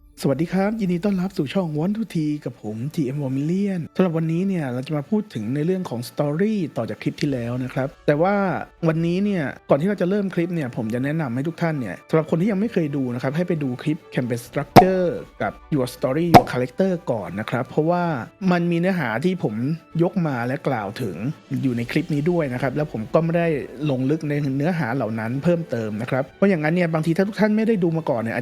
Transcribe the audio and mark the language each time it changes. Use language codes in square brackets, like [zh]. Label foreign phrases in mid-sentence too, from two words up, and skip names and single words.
[th] สวัสดีครับยินดีต้อนรับสู่ช่อง Want to T กับผม TM w a r m i l l i o n สำหรับวันนี้เนี่ยเราจะมาพูดถึงในเรื่องของสตอรี่ต่อจากคลิปที่แล้วนะครับแต่ว่าวันนี้เนี่ยก่อนที่เราจะเริ่มคลิปเนี่ยผมจะแนะนำให้ทุกท่านเนี่ยสำหรับคนที่ยังไม่เคยดูนะครับให้ไปดูคลิ ป Campaign Structure กับ Your Story Your Character ก่อนนะครับเพราะว่ามันมีเนื้อหาที่ผมยกมาและกล่าวถึงอยู่ในคลิปนี้ด้วยนะครับแล้วผมก็ไม่ได้ลงลึกในเนื้อหาเหล่านั้นเพิ่มเติมนะครับเพราะอย่างนั้นเนี่ยบางทีถ้าทุกท่านไม่ได้ดูมาก่อนเนี่ยอา